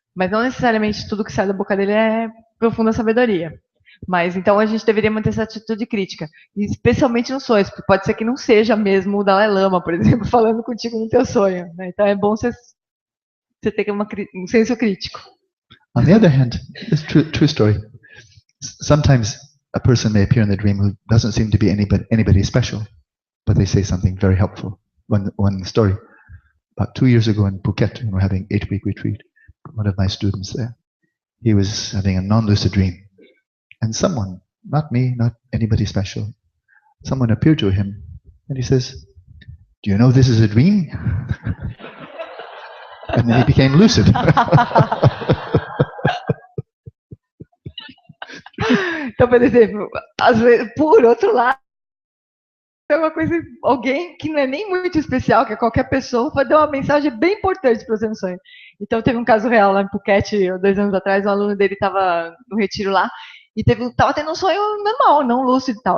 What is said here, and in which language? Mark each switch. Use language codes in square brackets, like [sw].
[pt] Mas não necessariamente tudo que sai da boca dele é profunda sabedoria. Mas, então, a gente deveria manter essa atitude crítica. Especialmente nos sonhos, porque pode ser que não seja mesmo o Dalai Lama, por exemplo, falando contigo no teu sonho, né? Então, é bom você ter um senso crítico. [en] On the other hand, it's true story. Sometimes a person may appear in the dream who doesn't seem to be anybody special, but they say something very helpful. One story, about 2 years ago in Phuket, when we were having 8-week retreat, one of my students there, he was having a non-lucid dream. And someone, not me, not anybody special, someone appeared to him and he says, "Do you know this is a dream?" And then he became lucid. [pt] Então, por exemplo, às vezes, por outro lado, é uma coisa, alguém que não é nem muito especial, que é qualquer pessoa, vai dar uma mensagem bem importante para você no sonho. Então, teve um caso real lá em Phuket, 2 anos atrás, um aluno dele estava no retiro lá, e estava tendo um sonho normal, não lúcido e tal.